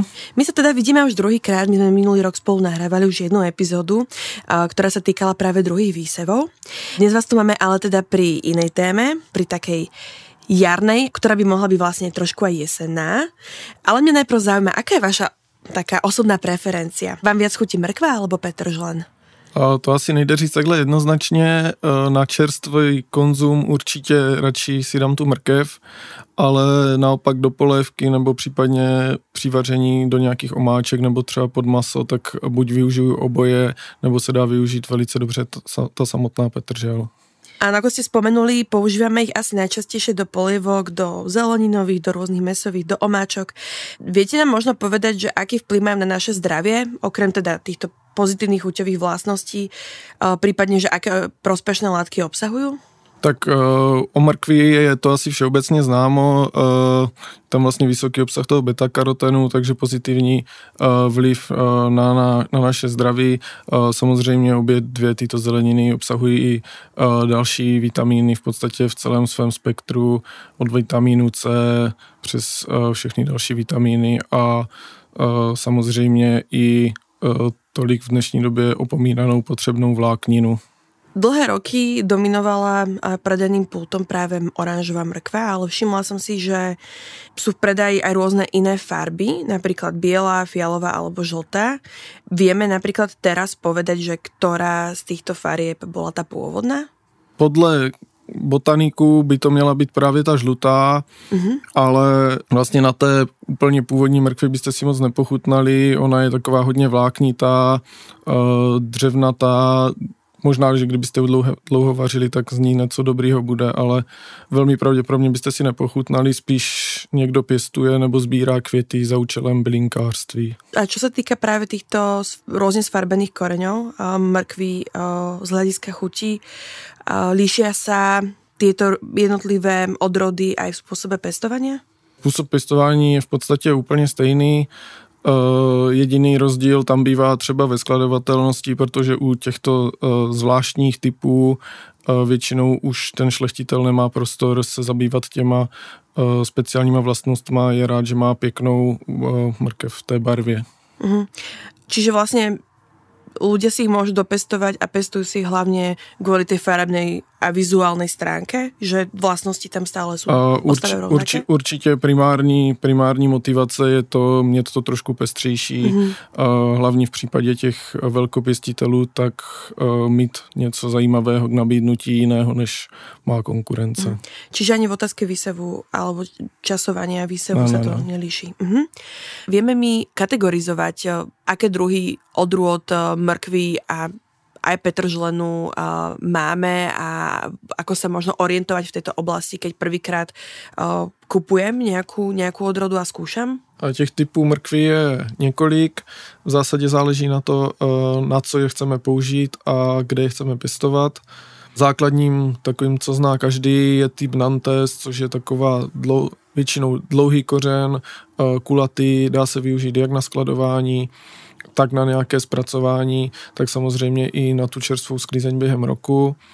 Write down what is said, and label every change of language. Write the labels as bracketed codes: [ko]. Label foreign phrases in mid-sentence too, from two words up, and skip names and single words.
[sk] My sa teda vidíme už druhýkrát, my sme minulý rok spolu nahrávali už jednu epizódu, ktorá sa týkala práve druhých výsevov. Dnes vás tu máme ale teda pri inej téme, pri takej jarnej, ktorá by mohla byť vlastne trošku aj jesenná. Ale mňa najprv zaujíma, aká je vaša taká osobná preferencia? Vám viac chutí mrkva alebo petržlen? [cs] To asi nejde říct takhle jednoznačně. Na čerstvý konzum určitě radši si dám tu mrkev, ale naopak do polévky nebo případně při vaření do nějakých omáček nebo třeba pod maso, tak buď využiju oboje, nebo se dá využít velice dobře ta samotná petržel. [sk] A ako ste spomenuli, používame ich asi najčastejšie do polievok, do zeleninových, do rôznych mäsových, do omáčok. Viete nám možno povedať, že aký vplyv majú na naše zdravie, okrem teda týchto pozitívnych chuťových vlastností, prípadne, že aké prospešné látky obsahujú? [cs] Tak o mrkvi je to asi všeobecně známo, tam vlastně vysoký obsah toho beta-karotenu, takže pozitivní vliv na naše zdraví. Samozřejmě obě dvě tyto zeleniny obsahují i další vitamíny v podstatě v celém svém spektru, od vitamínu C přes všechny další vitamíny a samozřejmě i tolik v dnešní době opomínanou potřebnou vlákninu. [sk] Dlhé roky dominovala predajným pultom práve oranžová mrkva, ale všimla som si, že sú v predaji aj rôzne iné farby, napríklad biela, fialová alebo žltá. Vieme napríklad teraz povedať, že ktorá z týchto farieb bola tá pôvodná? [cs] Podle botaniku by to měla být právě ta žlutá, ale vlastně na té úplně původní mrkvi byste si moc nepochutnali, ona je taková hodně vláknitá, dřevnatá. Možná, že kdybyste dlouho vařili, tak z ní něco dobrýho bude, ale velmi pravděpodobně byste si nepochutnali, spíš někdo pěstuje nebo sbírá květy za účelem bylinkářství. [sk] A čo sa týka práve týchto rôzne sfarbených koreňov, mrkví z hľadiska chutí, líšia sa tieto jednotlivé odrody aj v spôsobe pestovania? [cs] Způsob pestování je v podstatě úplně stejný. Jediný rozdíl tam bývá třeba ve skladovatelnosti, protože u těchto zvláštních typů většinou už ten šlechtitel nemá prostor se zabývat těma speciálníma vlastnostma. Je rád, že má pěknou mrkev v té barvě. [sk] Čiže vlastne ľudia si ich môžu dopestovať a pestujú si ich hlavne kvôli tej farebnej a vizuálnej stránke, že vlastnosti tam stále sú postavené rovnaké? [cs] Určitě primární motivace je to mít to trošku pestřejší, hlavně v případě těch velkopěstitelů, tak mít něco zajímavého k nabídnutí jiného, než má konkurence. [sk] Čiže ani v otázke výsevu alebo časovania výsevu sa to nelíši. Vieme mi kategorizovať, aké druhy odrôd mrkví a aj petržlenu máme a ako sa možno orientovať v tejto oblasti, keď prvýkrát kupujem nejakú odrodu a skúšam? [cs] A těch typů mrkví je několik. V zásadě záleží na to, na co je chceme použít a kde je chceme pěstovat. Základním takovým, co zná každý, je typ Nantes, což je taková většinou dlouhý kořen, kulatý, dá se využít jak na skladování, tak na nějaké zpracování, tak samozřejmě i na tu čerstvou sklizeň během roku.